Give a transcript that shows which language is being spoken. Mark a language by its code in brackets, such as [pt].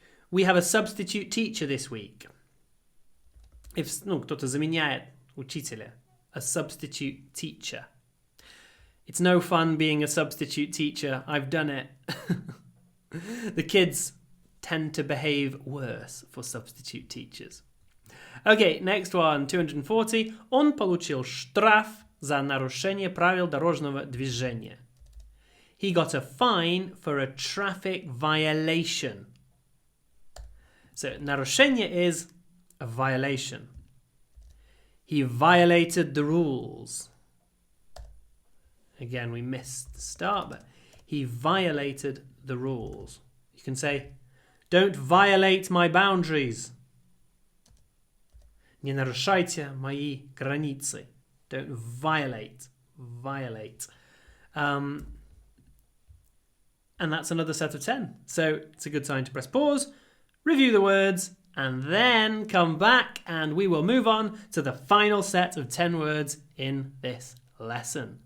[en] We have a substitute teacher this week. [ru] Кто-то заменяет учителя. [en] A substitute teacher. It's no fun being a substitute teacher. I've done it. The kids tend to behave worse for substitute teachers. Okay, next one, 240. [ru] Он получил штраф за нарушение правил дорожного движения. [en] He got a fine for a traffic violation. So, нарушение is a violation. He violated the rules. Again, we missed the start, but he violated the rules. You can say, don't violate my boundaries. [ru] Не нарушайте мои границы. [en] Don't violate. Violate. And that's another set of 10. So it's a good time to press pause, review the words, and then come back and we will move on to the final set of 10 words in this lesson.